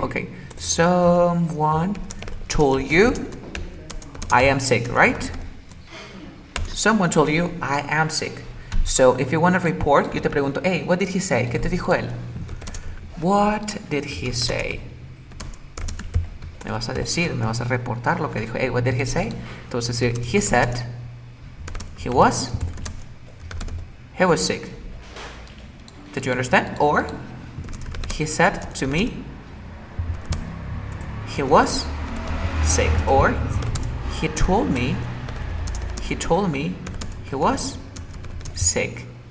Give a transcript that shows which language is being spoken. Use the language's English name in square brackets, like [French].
[English] Okay, someone told you I am sick, right? Someone told you I am sick. So if you want to report, [Spanish] yo te pregunto, [English] hey, what did he say? [Spanish] ¿Qué te dijo él? [English] What did he say? [Spanish] Me vas a decir, me vas a reportar lo que dijo. [English] Hey, what did he say? Entonces, he said he was sick. Did you understand? Or he said to me he was sick. Or he told me he was sick.